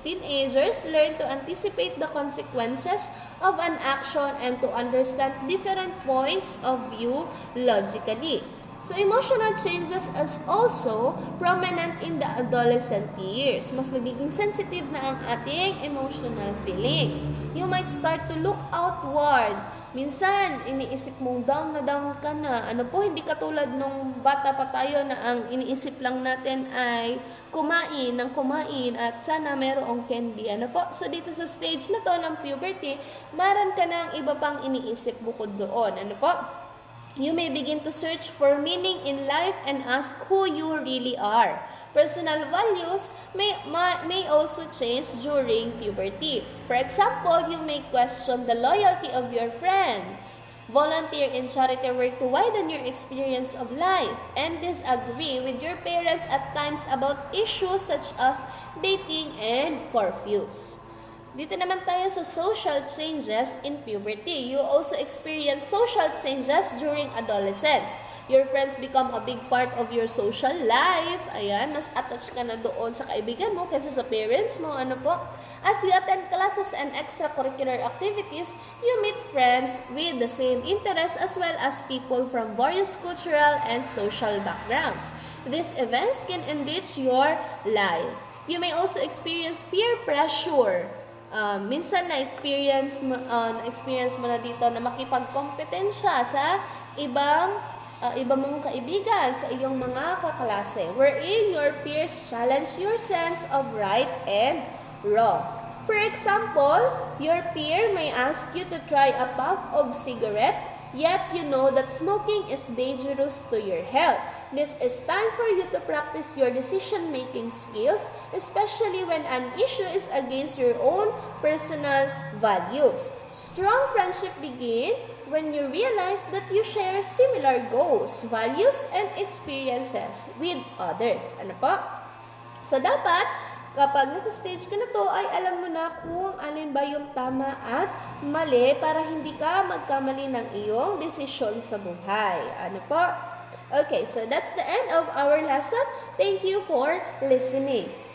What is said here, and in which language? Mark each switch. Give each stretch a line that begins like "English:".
English: Teenagers learn to anticipate the consequences of an action and to understand different points of view logically. So, emotional changes is also prominent in the adolescent years.
Filipino: Mas nagiging sensitive na ang ating emotional feelings.
English: You might start to look outward.
Filipino: Minsan, iniisip mong down na down ka na. Ano po, hindi katulad nung bata pa tayo na ang iniisip lang natin ay kumain ng kumain at sana mayroong candy. Ano po? So, dito sa stage na to ng puberty, meron ka ng iba pang iniisip bukod doon. Ano po?
English: You may begin to search for meaning in life and ask who you really are. Personal values may also change during puberty. For example, you may question the loyalty of your friends, volunteer in charity work to widen your experience of life, and disagree with your parents at times about issues such as dating and curfews.
Filipino: Dito naman tayo sa
English: social changes in puberty. You also experience social changes during adolescence. Your friends become a big part of your social life.
Filipino: Ayan, mas attached ka na doon sa kaibigan mo kaysa sa parents mo. Ano po?
English: As you attend classes and extracurricular activities, you meet friends with the same interests as well as people from various cultural and social backgrounds. These events can enrich your life. You may also experience peer pressure.
Filipino: Minsan na-experience mo na dito na makipagkompetensya sa iba mong kaibigan, sa iyong mga kaklase,
English: wherein your peers challenge your sense of right and wrong. For example, your peer may ask you to try a puff of cigarette, yet you know that smoking is dangerous to your health. This is time for you to practice your decision-making skills, especially when an issue is against your own personal values. Strong friendship begin when you realize that you share similar goals, values, and experiences with others.
Filipino: Ano po? So, dapat, kapag nasa stage ka na to, ay alam mo na kung alin ba yung tama at mali para hindi ka magkamali ng iyong desisyon sa buhay. Ano po?
English: Okay, so that's the end of our lesson. Thank you for listening.